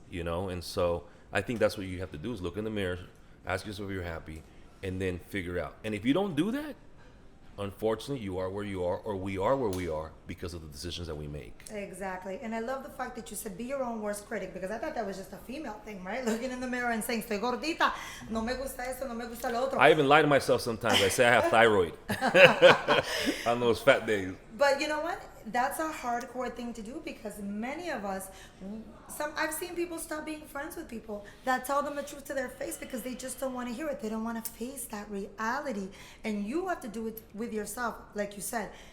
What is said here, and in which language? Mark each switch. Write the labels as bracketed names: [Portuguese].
[English] And so I think that's what you have to do, is look in the mirror, ask yourself if you're happy, and then figure out. And if you don't do that, unfortunately, you are where you are, or we are where we are, because of the decisions that we make. Exactly. And I love the fact that you said be your own worst critic, because I thought that was just a female thing, right? Looking in the mirror and saying, [Spanish] estoy gordita, no me gusta esto, no me gusta lo otro. [English] I even lie to myself sometimes. I say I have thyroid on those fat days. But you know what? That's a hardcore thing to do, because many of us, I've seen people stop being friends with people that tell them the truth to their face, because they just don't want to hear it. They don't want to face that reality. And you have to do it with yourself, like you said.